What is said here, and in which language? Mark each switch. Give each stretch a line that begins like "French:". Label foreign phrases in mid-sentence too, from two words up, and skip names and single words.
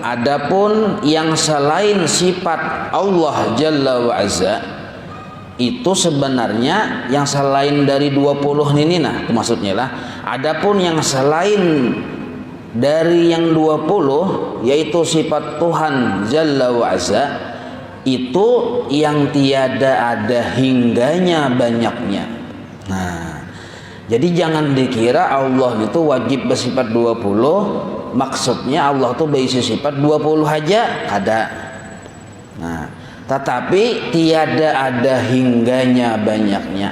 Indonesian: Adapun yang selain sifat Allah
Arabic: جل وعز
Indonesian: itu sebenarnya yang selain dari 20 ini, nah itu maksudnya lah. Adapun yang selain dari yang 20 yaitu sifat Tuhan
Arabic: جل وعز
Indonesian: itu yang tiada ada hingganya banyaknya. Nah, jadi jangan dikira Allah itu wajib bersifat 20. Maksudnya Allah tuh berisi sifat 20 aja ada. Nah, tetapi tiada ada hingganya banyaknya.